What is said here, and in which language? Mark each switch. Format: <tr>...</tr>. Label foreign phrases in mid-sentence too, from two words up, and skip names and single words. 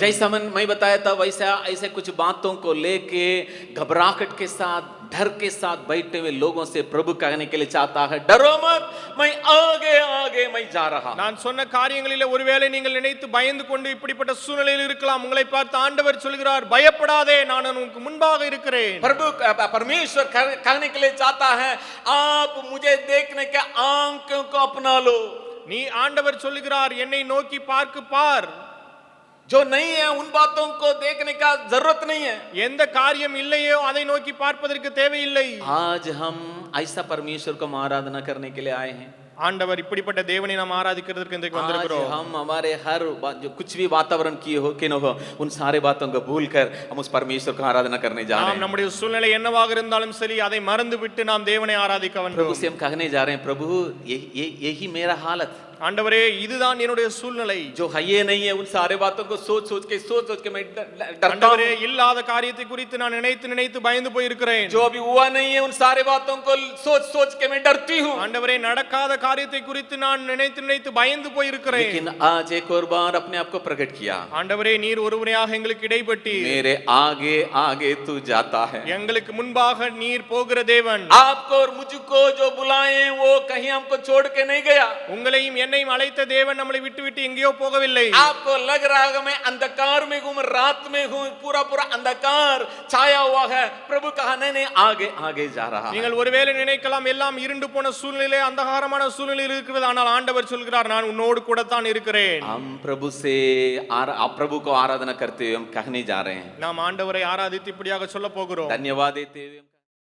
<hi>जैसा मैं बताया था वैसा ऐसे कुछ बातों को लेके घबराहट के साथ, डर के साथ बैठे हुए लोगों से प्रभु कहने के लिए चाहता है, डरो मत, मैं आगे आगे मैं जा रहा.</hi> <ta>நான் சொன்ன காரியங்களிலே ஒருவேளை நீங்கள் நினைத்து பயந்து கொண்டு இப்படிப்பட்ட சூழ்நிலையில் இருக்கலாம். உங்களை பார்த்து ஆண்டவர் சொல்கிறார், பயப்படாதே, நான் உனக்கு முன்பாக இருக்கிறேன்.</ta> <hi>प्रभु परमेश्वर कहने के लिए चाहता है, आप मुझे देखने के आंखों को अपना लो.</hi> <ta>நீ ஆண்டவர் சொல்லுகிறார், என்னை நோக்கி பார்.</ta> <hi>जो नहीं है उन बातों को देखने का जरूरत नहीं है.</hi> <ta>எந்த காரியம் இல்லையோ அதை நோக்கி பார்ப்பதற்கு தேவையில்லை.</ta> <hi>आज हम ऐसा परमेश्वर को आराधना करने के लिए आए हैं.</hi> <ta>ஆண்டவர் இப்படிப்பட்ட தேவனை நாம் ஆராதிக்கிறதுக்கு இன்றைக்கு आज வந்திருக்கிறோம்.</ta> <hi>हम हमारे हर जो कुछ भी वातावरण किए हो कि न हो उन सारे बातों को भूलकर हम उस परमेश्वर को आराधना करने जा रहे நாம் हैं.</hi> <ta>நம்முடைய சூழ்நிலை என்னவாக இருந்தாலும் சரி அதை மறந்து விட்டு நாம் தேவனை ஆராதிக்க प्रभु வேண்டும்.</ta> <hi>से हम कहने जा रहे हैं, प्रभु यही मेरा हालत,</hi> <ta>ஆண்டவரே இதுதான் என்னுடைய சூழ்நிலை.</ta> <hi>जो है ये नहीं है उन सारे बातों को सोच सोच के मैं डरता ஆண்டவரே हूं.</hi> <ta>இல்லாத காரியத்தை குறித்து நான் நினைத்து பயந்து போய் இருக்கிறேன்.</ta> <hi>जो अभी हुआ नहीं है उन सारे बातों को सोच के मैं डरती हूं.</hi> <ta>ஆண்டவரே நடக்காத காரியத்தை குறித்து நான் நினைத்து பயந்து போய் இருக்கிறேன்.</ta> <hi>लेकिन आज एक और बार अपने आप को प्रकट किया,</hi> <ta>ஆண்டவரே நீர் ஒருவரையாக எங்களுக்கு இடைப்பட்டு</ta> <hi>मेरे आगे आगे तू जाता है.</hi> <ta>எங்களுக்கு முன்பாக நீர் போகிற தேவன்.</ta> <hi>आपको और मुझको जो बुलाए वो कहीं हमको छोड़ के नहीं गया.</hi> <ta>உங்களையும் என்னையும் அழைத்த தேவன் நம்மளை விட்டு எங்கேயோ போகவில்லை.</ta> <hi>आपको लग रहा है मैं अंधकार में हूं, रात में हूं, पूरा अंधकार छाया हुआ है. प्रभु कहा नहीं आगे आगे जा रहा है.</hi> <ta>நீங்கள் ஒருவேளை நினைக்கலாம் எல்லாம் இருண்டு போன சூழ்நிலை, அந்தகாரமான சூழ்நிலை இருக்கிறது. ஆனால் ஆண்டவர் சொல்கிறார், நான் உன்னோடு கூட தான் இருக்கிறேன்.</ta> <hi>हम प्रभु को आराधना करते हुए हम कहने जा रहे हैं,</hi> <ta>நாம் ஆண்டவரை ஆராதித்து இப்படியாக சொல்ல போகிறோம்.</ta> <hi>धन्यवाद देते हुए</hi>